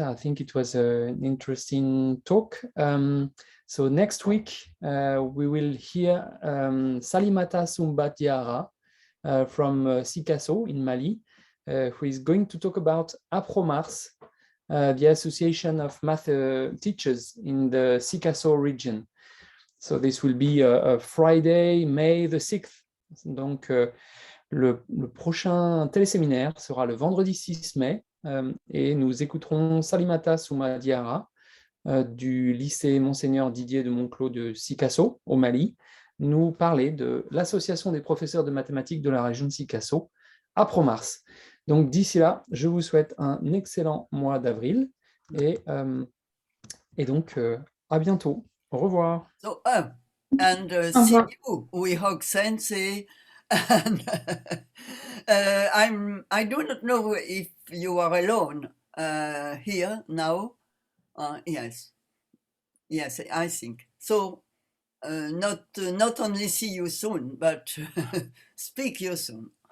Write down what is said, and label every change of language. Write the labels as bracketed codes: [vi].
[en] I think it was an interesting talk. So next week we will hear Salimata Soumba Diarra from Sikasso in Mali, who is going to talk about APROMARS, the Association of Math Teachers in the Sikasso region. So this will be Friday, May the 6th. [fr] Donc le prochain téléséminaire sera le vendredi 6 mai et nous écouterons Salimata Soumba Diarra du lycée Monseigneur Didier de Monclos de Sikasso au Mali nous parler de l'association des professeurs de mathématiques de la région de Sikasso, APROMARS. Donc d'ici là, je vous souhaite un excellent mois d'avril et donc à bientôt. Au revoir. [en] So, and see you, we Hock Sensei. And I do not know if you are alone here now. Yes, I think so. Not only see you soon, but speak you soon.